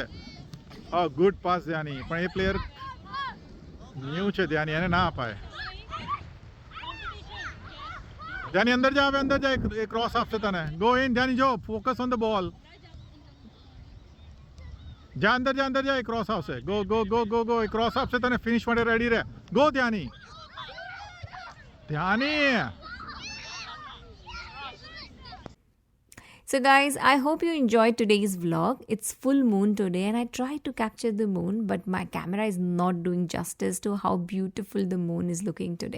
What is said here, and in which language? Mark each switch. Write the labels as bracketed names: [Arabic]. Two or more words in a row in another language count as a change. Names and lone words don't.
[English] Oh, good pass Dhani. [Gujarati] પણ એ પ્લેયર ન્યૂ છે ધ્યાની એને ના અપાય. ધ્યાની અંદર જા હવે અંદર જા એક ક્રોસ આપશે તને. [English] Go in ધ્યાની જો focus on the ball. [Gujarati] જા અંદર જા એક ક્રોસ આવશે. Go એક ક્રોસ આપશે તને ફિનિશ માટે રેડી રહે. [English] Go ધ્યાની. So guys, I hope you enjoyed today's vlog. It's full moon today and I tried to capture the moon, but my camera is not doing justice to how beautiful the moon is looking today.